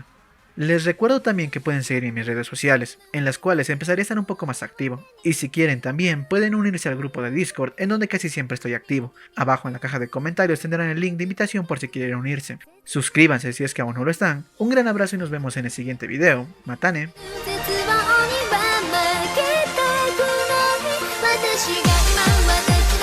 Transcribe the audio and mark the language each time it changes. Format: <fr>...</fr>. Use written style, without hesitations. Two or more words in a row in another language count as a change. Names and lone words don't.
<es>Les recuerdo también que pueden seguirme en mis redes sociales, en las cuales empezaré a estar un poco más activo, y si quieren también pueden unirse al grupo de Discord en donde casi siempre estoy activo. Abajo en la caja de comentarios tendrán el link de invitación por si quieren unirse. Suscríbanse si es que aún no lo están, un gran abrazo y nos vemos en el siguiente video. Matane.</es> <ja>絶望には負けたくない私が今私</ja>